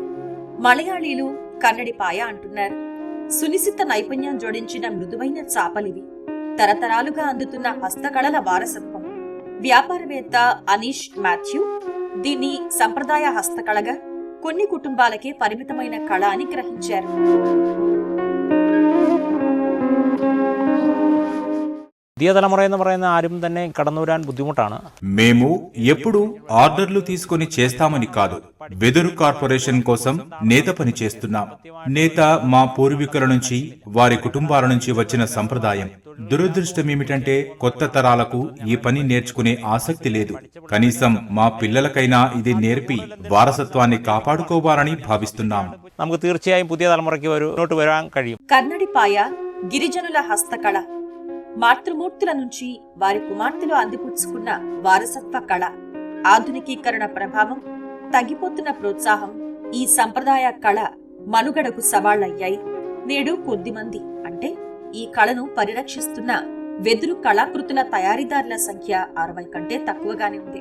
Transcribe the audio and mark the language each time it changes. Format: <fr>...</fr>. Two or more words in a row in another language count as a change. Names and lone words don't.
<te>మలయాళీలు కన్నడిపాయ అంటున్నారు. సునిశిత నైపుణ్యం జోడించిన మృదువైన చాపలివి. తరతరాలుగా అందుతున్న హస్తకళల వారసత్వం. వ్యాపారవేత్త అనీష్ మాథ్యూ దీన్ని సంప్రదాయ హస్తకళగా, కొన్ని కుటుంబాలకే పరిమితమైన కళ అని గ్రహించారు.</te> <ml>പുതിയ തലമുറ എന്ന് പറയുന്ന ആരും തന്നെ കടന്നു വരാൻ ബുദ്ധിമുട്ടാണ്.</ml> <te>మేము ఎప్పుడు ఆర్డర్లు తీసుకుని చేస్తామని కాదు, వెదురు కార్పొరేషన్ కోసం నేత పని చేస్తున్నాం. నేత మా పూర్వీకుల నుంచి, వారి కుటుంబాల నుంచి వచ్చిన సంప్రదాయం. దురదృష్టం ఏమిటంటే కొత్త తరాలకు ఈ పని నేర్చుకునే ఆసక్తి లేదు. కనీసం మా పిల్లలకైనా ఇది నేర్పి వారసత్వాన్ని కాపాడుకోవాలని భావిస్తున్నాం.</te> <ml>നമുക്ക് തീർച്ചയായും പുതിയ തലമുറയ്ക്ക് മുന്നോട്ട് വരാൻ കഴിയും.</ml> <te>కన్నడిపాయ గిరిజనుల హస్తకళ. మాతృమూర్తుల నుంచి వారి కుమార్తెలు అందిపుచ్చుకున్న వారసత్వ కళ. ఆధునికీకరణ ప్రభావం, తగ్గిపోతున్న ప్రోత్సాహం ఈ సంప్రదాయ కళ మనుగడకు సవాళ్లయ్యాయి. నేడు కొద్దిమంది, అంటే ఈ కళను పరిరక్షిస్తున్న వెదురు కళాకృతుల తయారీదారుల సంఖ్య 60 కంటే తక్కువగానే ఉంది.</te>